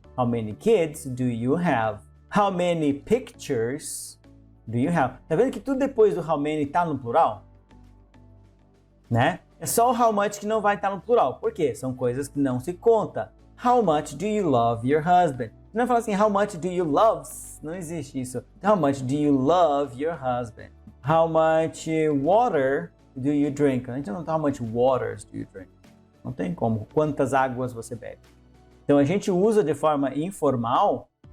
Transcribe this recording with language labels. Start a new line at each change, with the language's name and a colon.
English: How many kids do you have? How many pictures do you have?
Portuguese: Tá vendo que tudo depois do how many tá no plural? Né? É só o how much que não vai estar no plural. Por quê? São coisas que não se conta.
English: How much do you love your husband?
Portuguese: Não fala assim,
English: how much do you love?
Portuguese: Não existe isso.
English: How much do you love your husband? How much water do you drink?
Portuguese: A gente não tá
English: how much waters do you drink.
Portuguese: Não tem como. Quantas águas você bebe? Então a gente usa de forma informal.